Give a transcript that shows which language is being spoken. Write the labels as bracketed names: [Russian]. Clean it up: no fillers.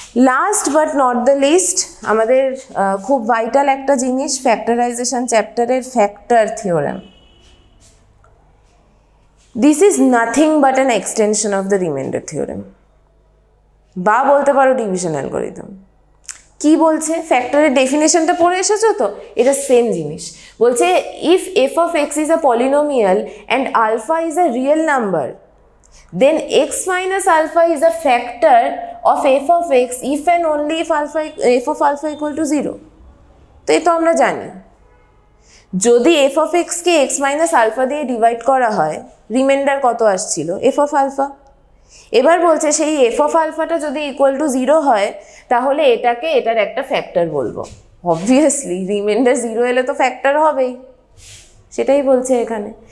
[English] last but not the least, [Bangla] আমাদের খুব vital একটা জিনিস, ফ্যাক্টরাইজেশন চ্যাপ্টারের factor theorem. [English] this is nothing but an extension of the remainder theorem, [Bangla] বা বলতে পারো [English] Division algorithm. [Bangla] কি বলছে, ফ্যাক্টরের ডেফিনেশনটা পড়ে এসেছো তো, এটা সেম জিনিস। বলছে [English] If f of x is a polynomial and alpha is a real number, then x minus alpha is a factor of f of x if and only if f of alpha equal to 0. [Bangla] তো এই তো আমরা জানি, যদি f of x K x minus alpha দিয়ে divide করা হয়, reminder কত আসছিল, f of alpha। এবার বলছে সেই f of alpha-টা যদি ইকুয়াল টু 0 হয়, তাহলে এটাকে এটার একটা ফ্যাক্টর বলবো। অবভিয়াসলি রিমাইন্ডার 0 এলে তো ফ্যাক্টর হবেই, সেটাই বলছে এখানে।